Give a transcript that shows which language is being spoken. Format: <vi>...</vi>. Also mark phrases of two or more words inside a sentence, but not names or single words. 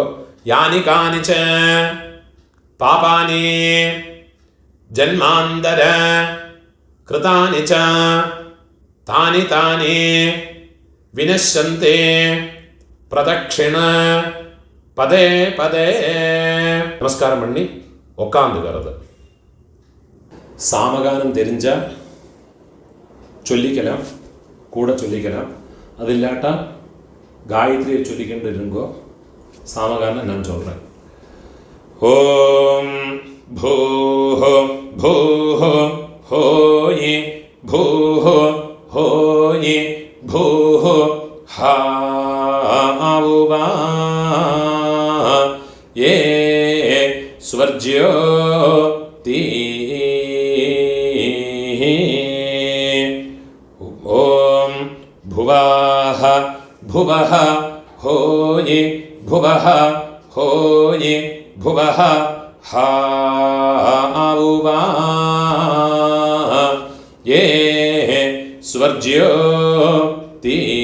<sa>യാനി കാനിച പാപാനി ജന്മാന്തര കൃതാനി ച താനി താനി വിനശ്യന്തി പ്രദക്ഷിണ പദേ പദേ.</sa> <ta>நமஸ்காரம் பண்ணி உட்காந்துக்கிறது. சாமகானம் தெரிஞ்சா சொல்லிக்கலாம், கூட சொல்லிக்கலாம். அது இல்லாட்டா காயத்ரியை சொல்லிக்கிட்டு இருங்கோ. சாமகானம் நான் சொல்கிறேன்.</ta> <sa>ओम् भूः भूः होयि भूः होयि भूः हाउवा ए स्वर्ज्यो ती. ஓம் भुवाः भुवः होयि भुवः होयि भुवः हाउवा ये स्वर्ज्यो ती.</sa>